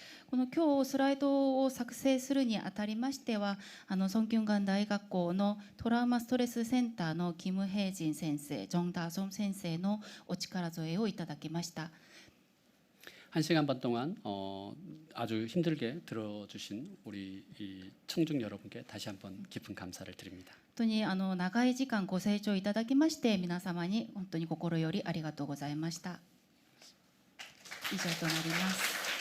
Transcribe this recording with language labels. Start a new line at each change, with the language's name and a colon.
Japanese: この今日スライドを作成するにあたりましてはソンキュンガン大学校のトラウマストレスセンターのキム・ヘイジン先生、ジョン・ダーソン先生のお力添えをいただきました。
Korean: 1시간 반 동안 아주 힘들게 들어주신 우리 이 청중 여러분께 다시 한번 깊은 감사를 드립니다.
Japanese: 本当に長い時間ご清聴いただきまして皆様に本当に心よりありがとうございました。以上となります。